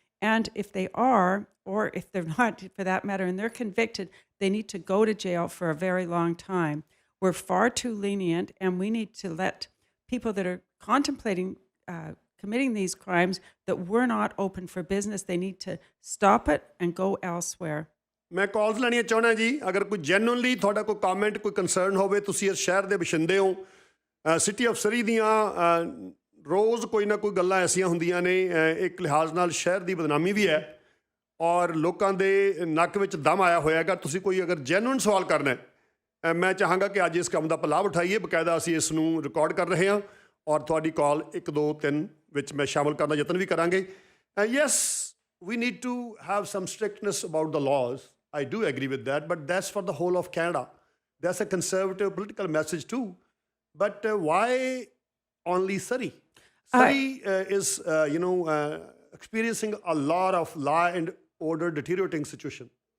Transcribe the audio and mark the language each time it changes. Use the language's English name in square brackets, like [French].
[English] And if they are, or if they're not for that matter, and they're convicted, they need to go to jail for a very long time. We're far too lenient, and we need to let people that are contemplating committing these crimes that we're not open for business. They need to stop it and go elsewhere. [Punjabi] ਮੈਂ ਕਾਲਸ ਲੈਣੀਆਂ ਚਾਹੁੰਦਾ ਜੀ। ਅਗਰ ਕੋਈ genuinely ਤੁਹਾਡਾ ਕੋਈ ਕਾਮੈਂਟ, ਕੋਈ concern ਹੋਵੇ, ਤੁਸੀਂ ਇਸ ਸ਼ਹਿਰ ਦੇ ਵਸਿੰਦੇ ਹੋ, ਸਿਟੀ ਆਫ ਸਰੀ ਦੀਆਂ ਰੋਜ਼ ਕੋਈ ਨਾ ਕੋਈ ਗੱਲਾਂ ਐਸੀਆਂ ਹੁੰਦੀਆਂ ਨੇ, ਇੱਕ ਲਿਹਾਜ਼ ਨਾਲ ਸ਼ਹਿਰ ਦੀ ਬਦਨਾਮੀ ਵੀ ਹੈ ਔਰ ਲੋਕਾਂ ਦੇ ਨੱਕ ਵਿੱਚ ਦਮ ਆਇਆ ਹੋਇਆ ਹੈਗਾ। ਤੁਸੀਂ ਕੋਈ ਅਗਰ ਜੈਨੂਅਨ ਸਵਾਲ ਕਰਨਾ ਹੈ, ਮੈਂ ਚਾਹਾਂਗਾ ਕਿ ਅੱਜ ਇਸ ਕੰਮ ਦਾ ਲਾਭ ਉਠਾਈਏ। ਬਕਾਇਦਾ ਅਸੀਂ ਇਸ ਨੂੰ ਰਿਕਾਰਡ ਕਰ ਰਹੇ ਹਾਂ ਔਰ ਤੁਹਾਡੀ ਕਾਲ 1, 2, 3 ਵਿੱਚ ਮੈਂ ਸ਼ਾਮਲ ਕਰਨ ਦਾ ਯਤਨ ਵੀ ਕਰਾਂਗੇ। [English] Yes, we need to have some strictness about the laws. I do agree with that, but that's for the whole of Canada. That's a conservative political message too. But why only Surrey? Surrey is, experiencing a lot of law and order deteriorating situation.